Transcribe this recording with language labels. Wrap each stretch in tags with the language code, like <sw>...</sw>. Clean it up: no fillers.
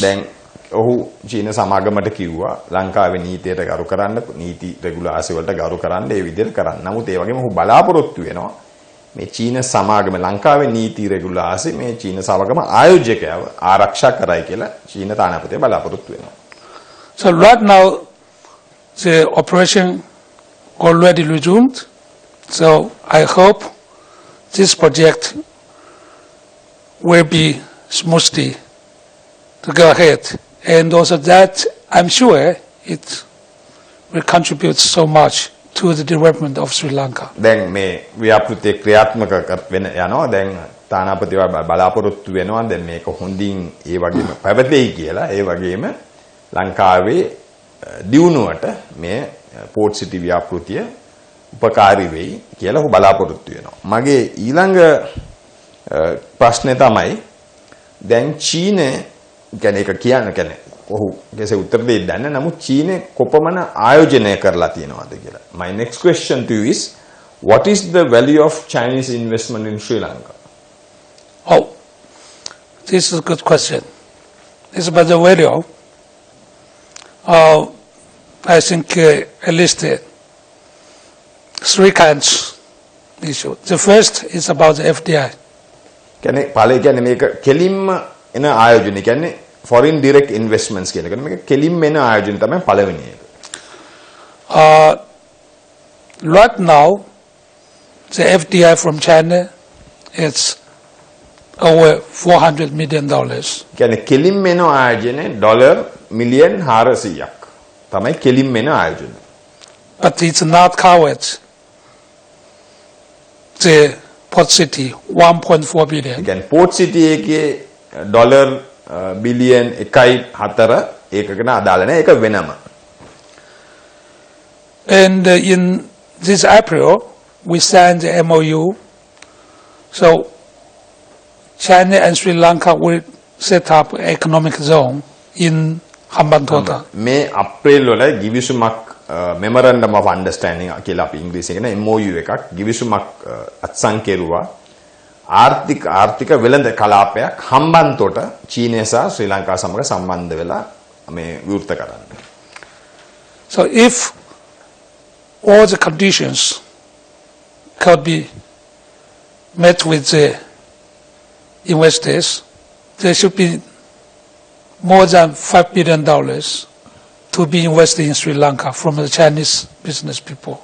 <si>දැන් ඔහු චීන සමාගමට කිව්වා ලංකාවේ නීතියට ගරු කරන්න නීති රෙගුලාසි වලට ගරු කරන්න ඒ විදිහට කරන්න. නමුත් ඒ වගේම ඔහු බලාපොරොත්තු වෙනවා මේ චීන සමාගම ලංකාවේ නීති රෙගුලාසි මේ චීන සමාගම ආයෝජකයව ආරක්ෂා කරයි කියලා චීන තානාපතිය බලාපොරොත්තු වෙනවා.</si> <en>So right now the operation already resumed. So I hope this project will be smoothly to go ahead. And also that I'm sure it will contribute so much to the development of Sri Lanka.</en> <si>දැන් මේ ව්‍යාපෘතිය ක්‍රියාත්මක වෙන යනවා. දැන් තානාපතිව බලාපොරොත්තු වෙනවා දැන් මේක හොඳින් ඒ වගේම පැවතෙයි කියලා. ඒ වගේම ලංකාවේ දියුණුවට මේ පෝට් සිටි ව්‍යාපෘතිය උපකාරී වෙයි කියලා ඔහු බලාපොරොත්තු වෙනවා. මගේ ඊළඟ ප්‍රශ්නේ තමයි දැන් චීනය කියන්නේ ඒක කියන්නේ ඔහු කෙසේ උත්තර දෙයි දන්නේ නමුත් චීනය කොපමණ ආයෝජනය කරලා තියෙනවද කියලා.</si> <en>My next question to you is what is the value of Chinese investment in Sri Lanka? Oh, this is a good question. It's about the value. I think at least three kinds issue. The first is about the FDI.</en> <si>කියන්නේ පළවෙනි කියන්නේ මේක කෙලින්ම එන ආයෝජනය කියන්නේ foreign direct investments කියන එක. මේක කෙලින්ම එන ආයෝජනය තමයි පළවෙනි එක.</si> <en>Right now the FDI from China is over $400 million.</en> <si>කියන්නේ කෙලින්ම එන ආයෝජනය ඩොලර් මිලියන් 400ක් තමයි කෙලින්ම එන ආයෝජනය.</si> <en>But it's not covered the port city 1.4 billion.</en> <si>කියන්නේ port city එකේ ඩොලර් බිලියන් 1.4 ඒකකට අදාළ නැහැ. ඒක වෙනම.</si> <en>And in this April we signed the MOU. So China and Sri Lanka will set up an economic zone in Hambantota.</en> <si>මේ අප්‍රේල් වල ගිවිසුමක් memorandum of understanding කියලා අපි ඉංග්‍රීසියෙන් කියන MOU එකක් ගිවිසුමක් අත්සන් කෙරුවා ආර්ථික වෙළඳ කලාපයක් හම්බන්තොට චීනය සහ ශ්‍රී ලංකාව සමග සම්බන්ධ වෙලා මේ විවෘත කරන්න.</si> <en>So if all the conditions could be met with the investors, there should be more than $5 billion to be invested in Sri Lanka from the Chinese business people</en>